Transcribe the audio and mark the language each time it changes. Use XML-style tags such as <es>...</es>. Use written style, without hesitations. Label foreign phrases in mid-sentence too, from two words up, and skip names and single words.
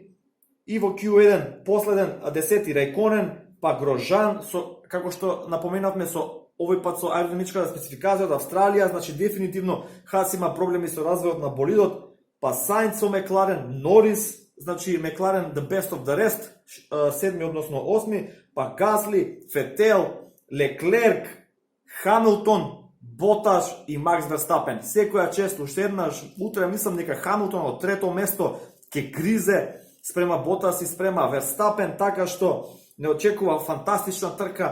<mk>И во Q1 последен 10-ти Рајконен, па Грожан, како што напоменавме, со овој пат со аеродинамичката спецификација од Австралија, значи дефинитивно Хас има проблеми со развојот на болидот, па Саинц со Мекларен, Норис, значи Мекларен</mk> <en>the best of the rest,</en> <mk>7 односно 8, па Гасли, Фетел, Леклерк, Хамилтон, Боташ и Макс Верстапен. Секоја чест, уште еднаш, утре мислам дека Хамилтон од трето место ќе гризе спрема Ботас и спрема Верстапен, така што не очекува фантастична трка.</mk>